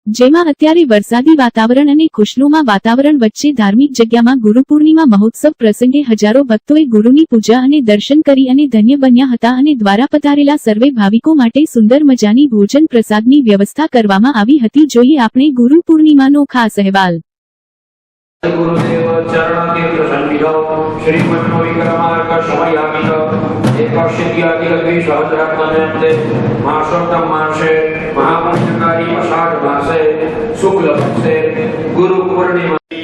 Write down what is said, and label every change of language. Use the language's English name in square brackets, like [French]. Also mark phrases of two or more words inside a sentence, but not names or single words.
[Gujarati] જેમાં અત્યારે વરસાદી વાતાવરણ અને ખુશનુમા વાતાવરણ વચ્ચે ધાર્મિક જગ્યામાં ગુરુ પૂર્ણિમા મહોત્સવ પ્રસંગે હજારો ભક્તોએ ગુરુની પૂજા અને દર્શન કરી અને ધન્ય બન્યા હતા અને દ્વારા પધારેલા સર્વે ભાવિકો માટે સુંદર મજાની ભોજન પ્રસાદની વ્યવસ્થા કરવામાં આવી હતી। જોઈએ આપણે ગુરુ પૂર્ણિમાનો ખાસ અહેવાલ। [Sanskrit] गुरुदेव चरण तीर्थ सन्निधौ श्रीमन्नो विक्रमार्क समयामित एकक्षित्यादिलग्वी सहस्रात्मने मासोत्तम मासे महापुण्यकारी आषाढ़ मासे शुक्ल पक्षे गुरु पूर्णिमा